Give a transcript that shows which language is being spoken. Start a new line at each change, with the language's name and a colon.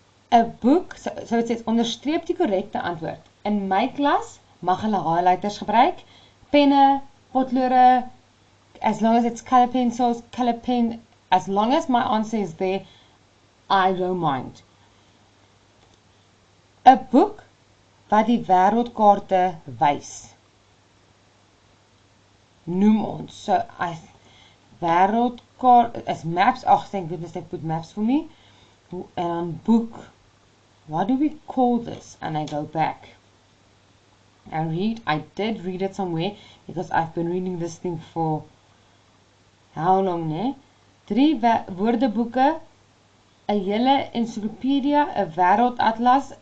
English: A book, so it says,
Afrikaans: onderstreep die korrekte antwoord. In my klas mag hulle highlighters gebruik, penne, potlode,
English: as long as it's color pencils, color pen, as long as my answer is there, I don't mind. A book
Afrikaans: wat die wêreldkaarte wys. Noem ons.
English: So, wêreldkaart, as maps, oh thank goodness they put maps for me.
Afrikaans: En dan book.
English: What do we call this? And I go back and read. I did read it somewhere because I've been reading this thing for how long, ne?
Afrikaans: 3 woordeboeke, 'n hele encyclopedia, 'n wêreldatlas.